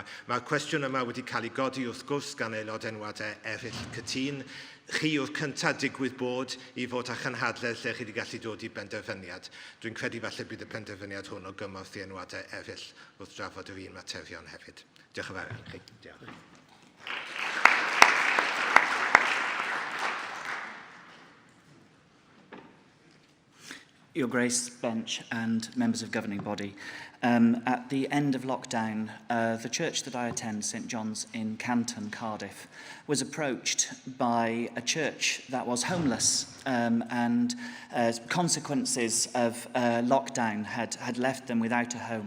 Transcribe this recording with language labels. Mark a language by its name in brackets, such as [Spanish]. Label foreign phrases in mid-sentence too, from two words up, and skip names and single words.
[Welsh] Mae'r cwestiwn yma wedi cael ei godi wrth gwrs gan aelod enwadau eraill Cytun. Chi yw'r cyntaf digwydd bod I fod â chynhadledd lle chi wedi gallu dod I benderfyniad. Dwi'n credu falle bydd y penderfyniad hwn o gymorth I enwadau eraill wrth drafod yr un materion hefyd. Diolch yn fawr chi. Diolch. [English] Your Grace, Bench and members of governing body, at the end of lockdown, the church that I attend, St John's in Canton, Cardiff, was approached by a church that was homeless and consequences of lockdown had left them without a home.